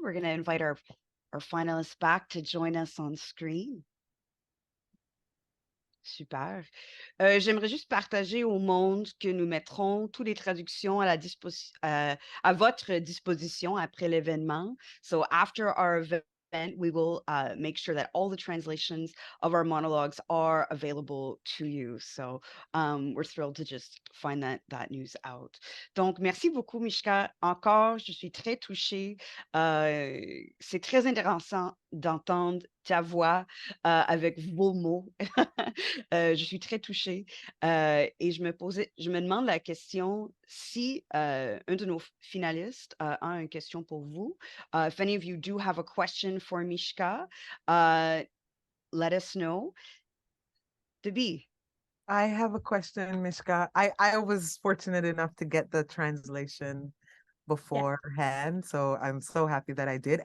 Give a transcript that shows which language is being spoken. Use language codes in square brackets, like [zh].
[en] We're going to invite our finalists back to join us on screen. Super. [fr] J'aimerais juste partager au monde que nous mettrons toutes les traductions à votre disposition après l'événement. [en] So after our event, we will make sure that all the translations of our monologues are available to you. So we're thrilled to just find that news out. [fr] Donc, merci beaucoup, Mishka. Encore, je suis très touchée. C'est très intéressant d'entendre ta voix avec vos mots. Je suis très touchée et je me demande la question si un de nos finalistes a une question pour vous. [en] If any of you do have a question for Mishka, let us know. Debbie. I have a question, Mishka. I was fortunate enough to get the translation beforehand, so I'm so happy that I did.